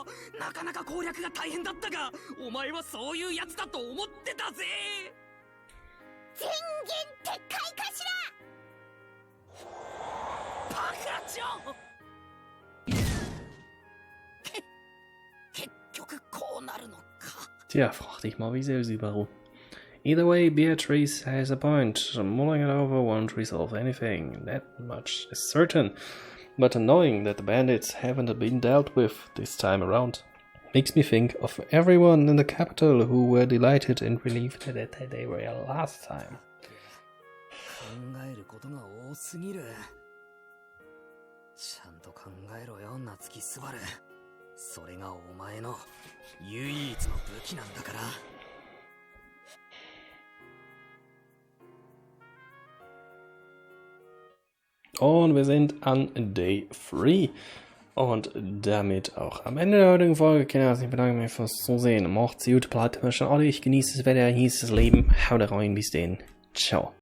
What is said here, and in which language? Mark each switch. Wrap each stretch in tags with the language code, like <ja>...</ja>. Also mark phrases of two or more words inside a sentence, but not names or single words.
<ja>なかなか攻略が大変だったがお前はそういうやつだと思ってたぜ。全言撤回かしら。バカ長。結局こうなるのか。</ja> <de>Tja, frag dich mal, wieso, Subaru.</de> <en>Either way, Beatrice has a point. Mulling it over won't resolve anything. That much is certain. But knowing that the bandits haven't been dealt with this time around makes me think of everyone in the capital who were delighted and relieved that they were here last time.</en> <ja>考えることが多すぎる。ちゃんと考えろよ、夏木スバル。それがお前の唯一の武器なんだから。</ja> <de>Und wir sind an Day 3. Und damit auch am Ende der heutigen Folge, Kinder. Ich bedanke mich fürs Zusehen. Macht's gut, bleibt immer schon ordentlich, genießt das Wetter, genießt das Leben. Haut rein, bis denn. Ciao.</de>